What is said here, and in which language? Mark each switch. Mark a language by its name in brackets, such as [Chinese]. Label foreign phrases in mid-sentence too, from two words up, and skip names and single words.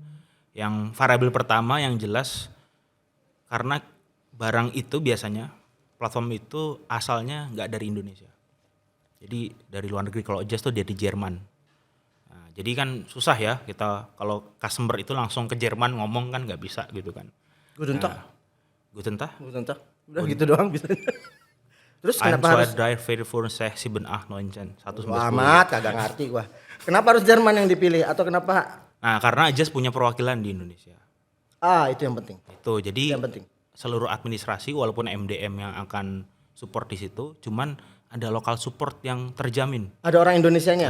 [Indonesian] Yang variabel pertama yang jelas karena barang itu biasanya platform itu asalnya nggak dari Indonesia. Jadi dari luar negeri. Kalau Adjust tuh dari Jerman. Nah, jadi kan susah ya kita kalau customer itu langsung ke Jerman ngomong kan nggak bisa gitu kan. [German] Guten Tag. Guten Tag. [Indonesian] Udah gitu doang bisa. Terus [German] Ein, [Indonesian] kenapa [German] zwei, [Indonesian] harus [German] drei, vier, fünf, sechs, sieben, acht, neun, zehn. 1, 11, 12. [Indonesian] amat kagak ngerti gua. Kenapa harus Jerman yang dipilih atau kenapa? Nah, karena Adjust punya perwakilan di Indonesia. Itu yang penting. Itu jadi Yang penting. seluruh administrasi walaupun MDM yang akan support di situ, cuman ada lokal support yang terjamin. Ada orang Indonesianya?